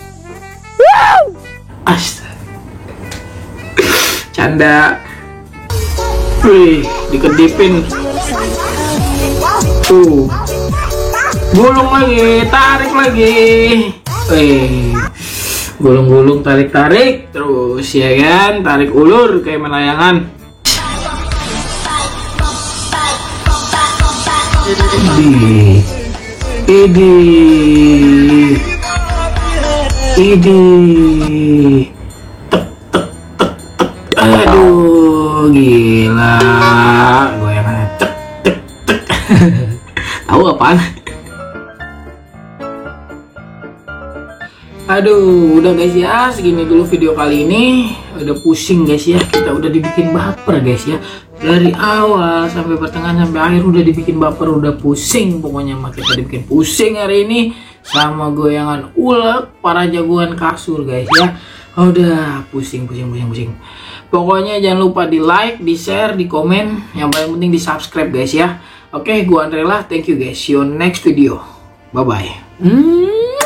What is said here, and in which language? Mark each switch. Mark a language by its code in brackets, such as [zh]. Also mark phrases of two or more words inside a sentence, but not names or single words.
[id] Astaga. Canda. Wih, dikedipin. Tuh. Gulung lagi, tarik lagi. Wih. Gulung-gulung, tarik-tarik terus ya kan, tarik ulur kayak melayangan. Idi. Tek tek tek tek. Aduh, gila. Goyangannya tek tek tek. Tahu apaan? Aduh, udah guys ya, segini dulu video kali ini. Udah pusing guys ya, kita udah dibikin baper guys ya. Dari awal sampai pertengahan sampai akhir udah dibikin baper, udah pusing pokoknya. Kita dibikin pusing hari ini sama goyangan ulek para jagoan kasur guys ya. Udah pusing. Pokoknya jangan lupa di like, di share, di komen, yang paling penting di subscribe guys ya. Oke, gua Andrella, [en] thank you guys. See you next video. Bye bye.